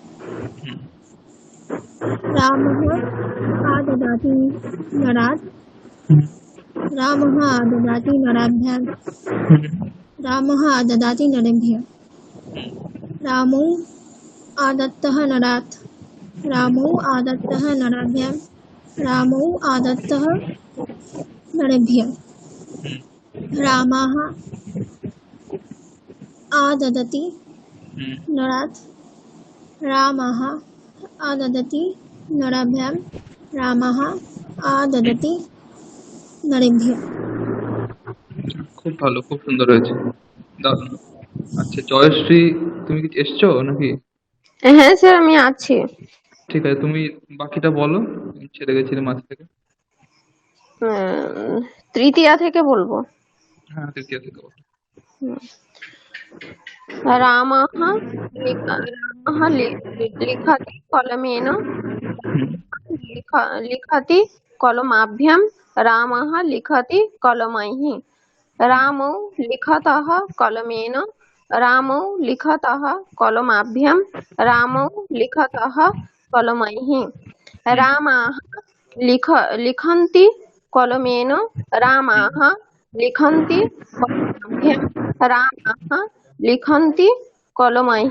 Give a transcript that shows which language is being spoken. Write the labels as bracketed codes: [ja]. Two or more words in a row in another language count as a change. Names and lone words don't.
[sa] रामः आददाति नरात् रामः आददाति नराभ्यां रामः आददाति नरेभ्यः रामौ आदत्तः नरात् रामौ आदत्तः नराभ्यां रामौ आदत्तः नरेभ्यः रामः आददति হুম नरात् रामः आददति नराभ्यां रामः आददति नरेभ्यः [bn] খুব ভালো, খুব সুন্দর হয়েছে, দারুণ। আচ্ছা জয়শ্রী, তুমি কি এসছো নাকি? হ্যাঁ স্যার, আমি আছি। ঠিক আছে, তুমি বাকিটা বলো, আমি ছেড়ে গেছিলাম মাঝ থেকে। তৃতীয়া থেকে বলবো। হ্যাঁ, তৃতীয় থেকে বলো। [sa] रामः लिखति कलमेन लिखति कलमाभ्यां रामः लिखति कलमैः रामौ लिखतः कलमेन रामौ लिखतः कलमाभ्यां रामौ लिखतः कलमैः रामाः लिखन्ति कलमेन रामाः लिखन्ति कलमाभ्यां रामाः लिखन्ति कलमैः